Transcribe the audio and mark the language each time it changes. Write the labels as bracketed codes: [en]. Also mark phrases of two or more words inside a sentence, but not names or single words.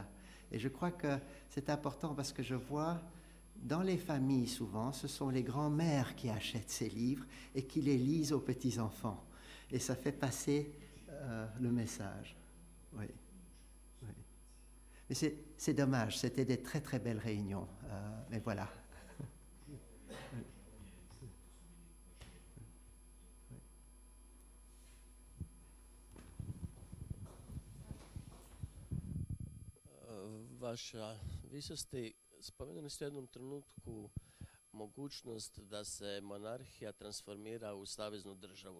[fr] Et je crois que c'est important parce que je vois dans les familles souvent, ce sont les grands-mères qui achètent ces livres et qui les lisent aux petits-enfants. Et ça fait passer le message. Oui. Oui. Mais c'est dommage, c'était des très très belles réunions. Mais voilà. [hr] Vaša visosti, spomenuli ste u jednom trenutku mogućnost da se monarhija transformira u saveznu državu.